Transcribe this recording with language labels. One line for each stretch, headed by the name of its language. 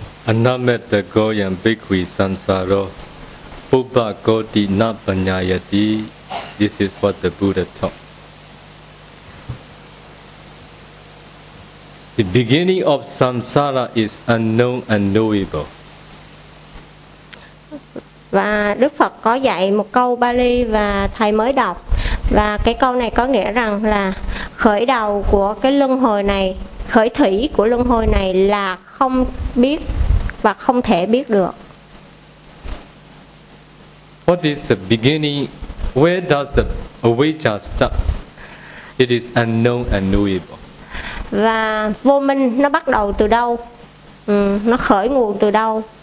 Pali: Anamata goyam bhikkhu samsaro bubba koti na panyayati.
English: This is what the Buddha taught. The beginning of samsara is unknown and knowable.
Vietnamese: Và Đức Phật có dạy một câu Pali và thầy mới đọc. Và cái câu này có nghĩa rằng là khởi đầu của cái luân hồi này, khởi thủy của luân hồi này là không biết và không thể biết được.
English: What is the beginning? Where does the avijja start? It is unknown and knowable.
Vietnamese: Và vô minh nó bắt đầu từ đâu? Nó khởi nguồn từ đâu?